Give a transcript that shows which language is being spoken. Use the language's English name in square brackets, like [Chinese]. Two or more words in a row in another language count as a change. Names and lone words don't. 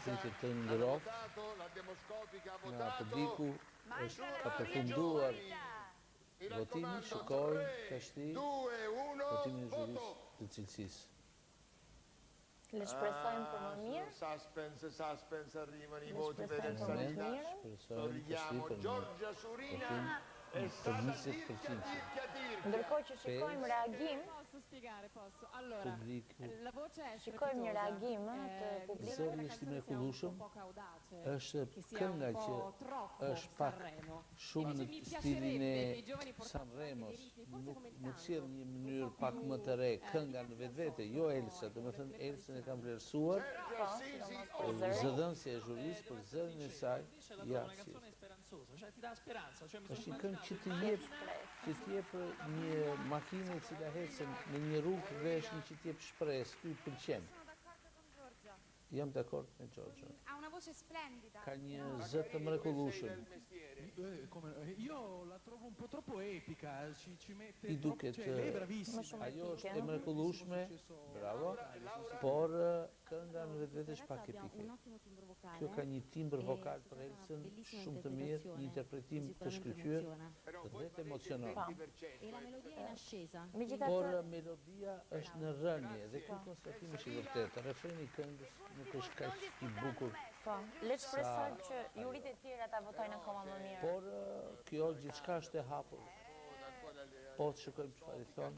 [Albanian] pritje të ngrohtë nga publiku, ka përfunduar votimi, shikojmë tashti votimin e zhurisë të cilësisë. Le shpresojmë për më mirë. [Italian] Suspense, arrivano i voti per [Albanian] Shpresojmë [Italian] il [Albanian] për më Salina. mirë. [Italian] Sorridiamo Giorgia Surina. È stata [Albanian] Ndërkohë që shikojmë reagim, [Italian] Posso spiegare, posso? Allora, [Albanian] Publiku. [Italian] la voce è [Albanian] shikojmë një reagim të Zëri publikut. është i mrekullueshëm, [Italian] poco audace, [Albanian] është [Italian] che sia [Albanian] kënga [Italian] un [Albanian] që [Italian] po' troppo [Albanian] është pak Sanremo. shumë në [Italian] Mi [Albanian] stilin [Italian] piacerebbe [Albanian] e [Italian] che i giovani portassero [Albanian] Sanremos, [Italian] anche dei ritmi, forse come il [Albanian] nuk [Italian] tango, [Albanian] sjell një mënyrë [Italian] un po' [Albanian] pak [Italian] più, [Albanian] më të re, kënga në vetvete, jo Elsa, domethënë Elsën e kam vlerësuar, zëdhënësja e zhurisë për zërin e saj, ja, si është një këngë që të jep një makinë e cila ecën në një rrugë dhe është një që të jep shpresë, ky pëlqen. Jam dakord me Giorgio. [Italian] Ha una voce splendida. [Albanian] Ka një zë të mrekullueshëm. [Italian] Io la trovo un po' troppo epica, ci mette [Albanian] I duket, [Italian] lei è bravissima. [Albanian] ajo është e mrekullueshme, bravo, por kënga në vetvete është pak epike. Kjo ka një timbër vokal për Elsën shumë të mirë, një interpretim të shkëlqyer dhe të emocional. [Italian] E la melodia è in ascesa. [Albanian] Por melodia është në rënje dhe ky konstatim është i vërtetë. Refreni i këngës nuk është kaq i bukur. Po, le të shpresojmë që jurit e tjerë ta votojnë akoma më mirë. Por kjo gjithçka është e hapur. Po të shikojmë çfarë i thonë.